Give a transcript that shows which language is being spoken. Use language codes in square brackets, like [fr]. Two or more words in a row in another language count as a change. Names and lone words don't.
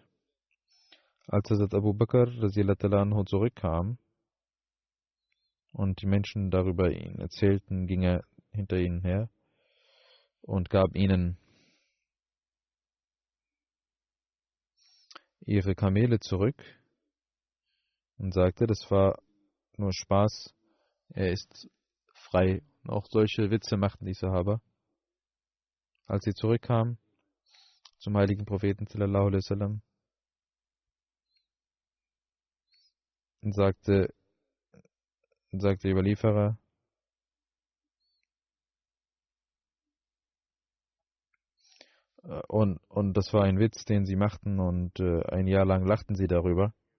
[de] Als Hazrat Abu Bakr anhu zurückkam und die Menschen darüber ihn erzählten, ging er hinter ihnen her und gab ihnen ihre Kamele zurück und sagte, das war nur Spaß, er ist frei. Auch solche Witze machten die Sahaba. Als sie zurückkamen zum heiligen Propheten [ar] صلى الله عليه وسلم [de] und sagte der Überlieferer, und das war ein Witz, den sie machten, und ein Jahr lang lachten sie darüber.